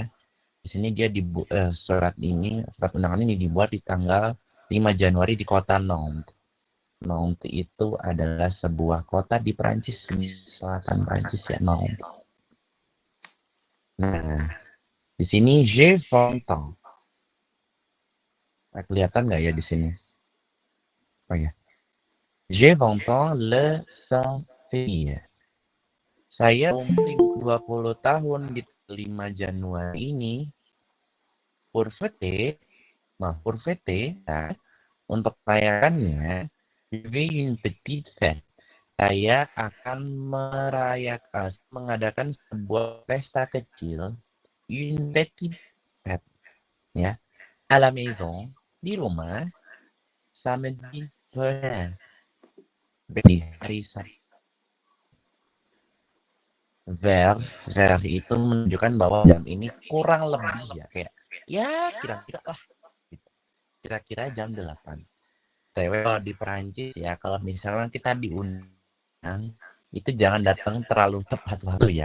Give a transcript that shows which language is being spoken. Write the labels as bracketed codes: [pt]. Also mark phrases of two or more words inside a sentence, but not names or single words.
[id] Di sini dia surat undangan ini dibuat di tanggal 5 Januari di kota Nantes. Nantes itu adalah sebuah kota di Prancis, di selatan Prancis ya, Nantes. Nah, di sini [fr] j'ai 20 ans. [id] Nah, kelihatan nggak ya di sini? Oh ya. [fr] J'ai 20 ans le 5 février. [id] Saya umur 20 tahun di 5 Januari ini. [fr] Pour fêter, pour fêter, [id] ya, untuk merayakannya, [fr] je vais une petite fête. [id] Saya akan mengadakan sebuah pesta kecil, [fr] une petite fête, ya, à la maison, [id] di rumah, [fr] samedi prochain, [id] di hari Sabtu. Vers itu menunjukkan bahwa jam ini kurang lebih ya kayak ya kira-kira lah gitu. Kira-kira jam 8. Cewek kalau di Perancis ya kalau misalnya kita diundang itu jangan datang terlalu tepat waktu ya.